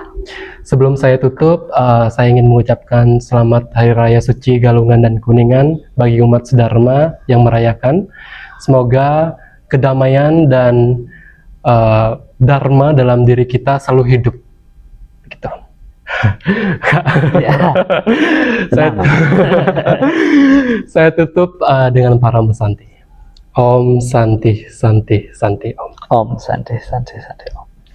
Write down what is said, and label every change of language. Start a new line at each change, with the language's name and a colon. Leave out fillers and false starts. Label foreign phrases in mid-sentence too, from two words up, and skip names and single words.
Indonesian: Sebelum saya tutup, saya ingin mengucapkan selamat Hari Raya Suci Galungan dan Kuningan bagi umat sedharma yang merayakan. Semoga kedamaian dan dharma dalam diri kita selalu hidup. Gitu. Ya. Saya tutup dengan Parama Santi.
Sanskrit: Om Santi Santi Santi Om. Om Santi Santi Santi Om.